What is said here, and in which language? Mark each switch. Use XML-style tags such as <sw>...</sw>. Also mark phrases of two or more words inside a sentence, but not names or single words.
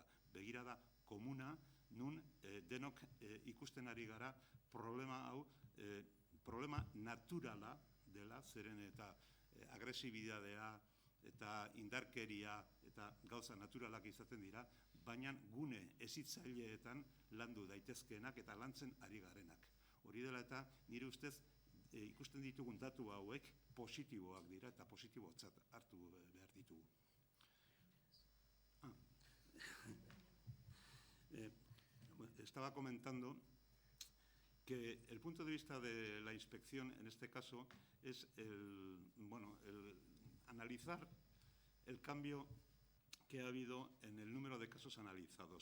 <eu>Begirada komuna, nun denok ikusten ari gara problema hau problema naturala dela, zeren eta agresibidadea eta indarkeria eta gauza naturalak izaten dira, baina gune hezitzaileetan landu daitezkeenak eta lantzen ari garenak. Hori dela eta nire ustez ikusten ditugun datu hauek positiboak dira eta positibotzat hartu behar ditugu.</eu> <es>Estaba comentando que el punto de vista de la inspección en este caso es el analizar el cambio que ha habido en el número de casos analizados.</es>